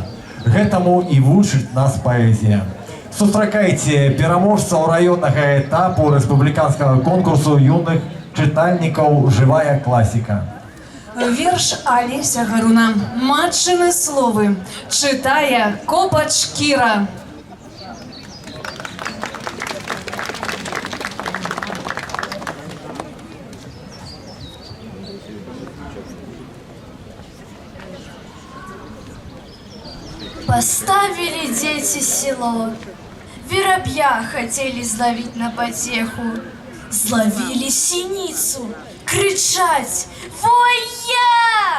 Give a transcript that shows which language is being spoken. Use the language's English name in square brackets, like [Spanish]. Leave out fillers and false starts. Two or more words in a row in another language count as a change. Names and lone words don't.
[Belarusian] Гэтаму і вучыць нас паэзія. Сустракайце пераможцаў раённага этапу рэспубліканскага конкурсу юных чытальнікаў «Жывая класіка». Верш Алеся Гаруна. Матчыны словы. Чытае Копач Кіра. [Russian] Поставили дети село, воробья хотели зловить на потеху, зловили синицу, кричать «Воя!»